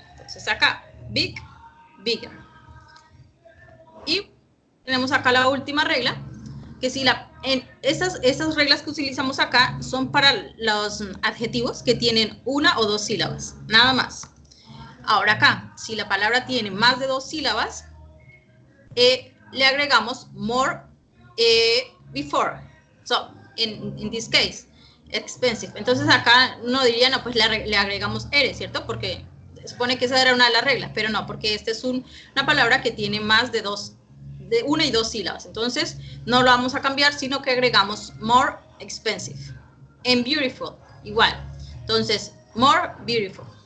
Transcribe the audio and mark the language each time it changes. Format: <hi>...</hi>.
<es>Entonces acá,</es> <en>big, bigger.</en> <es>Y tenemos acá la última regla, que si estas reglas que utilizamos acá son para los adjetivos que tienen una o dos sílabas, nada más. Ahora acá, si la palabra tiene más de dos sílabas, le agregamos</es> <en>more before. So, in this case, expensive.</en> <es>Entonces acá no diría, no, pues le agregamos ER, ¿cierto? Porque se supone que esa era una de las reglas, pero no, porque esta es una palabra que tiene más de una y dos sílabas. Entonces, no lo vamos a cambiar, sino que agregamos</es> <en>more expensive. And beautiful,</en> <es>igual. Entonces,</es> <en>more beautiful.</en>